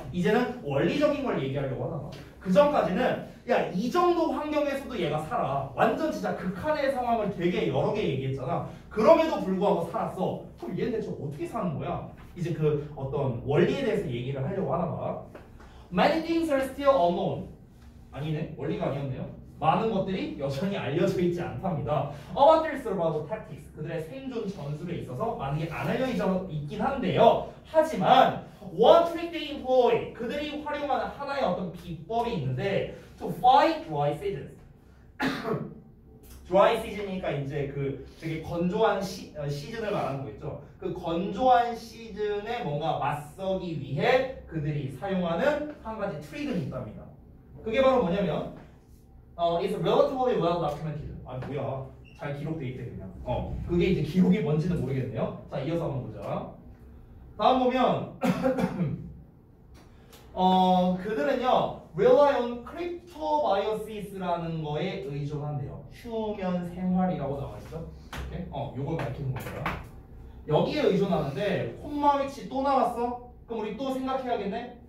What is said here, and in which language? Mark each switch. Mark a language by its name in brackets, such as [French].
[Korean] 이제는 원리적인 걸 얘기하려고 하나 봐. 그 전까지는 야, 이 정도 환경에서도 얘가 살아. 완전 진짜 극한의 상황을 되게 여러 개 얘기했잖아. 그럼에도 불구하고 살았어. 그럼 얘는 대체 어떻게 사는 거야? 이제 그 어떤 원리에 대해서 얘기를 하려고 하나 봐. [English] Many things are still unknown. [Korean] 아니네. 원리가 아니었네요. 많은 것들이 여전히 알려져 있지 않답니다. [English] About their survival tactics. [Korean] 그들의 생존 전술에 있어서 많은 게 안 알려져 있긴 한데요. 하지만 [English] one trick they employ. [Korean] 그들이 활용하는 하나의 어떤 비법이 있는데 [English] to fight dry seasons. [Korean] dry season이니까 이제 그 되게 건조한 시즌을 말하는 거 있죠. 그 건조한 시즌에 뭔가 맞서기 위해 그들이 사용하는 한 가지 트릭은 있답니다. 그게 바로 뭐냐면 [English] it's relatively well documented. [Korean] 아 뭐야? 잘 기록돼 있대 그냥. 그게 이제 기록이 뭔지는 모르겠네요. 자, 이어서 한번 보자. 다음 보면 그들은요 [English] rely on cryptobiosis [Korean] 라는 거에 의존한대요. 휴면 생활이라고 나와 있죠. 이렇게 요걸 밝히는 겁니다. 여기에 의존하는데 콤마 위치 또 나왔어? 그럼 우리 또 생각해야겠네.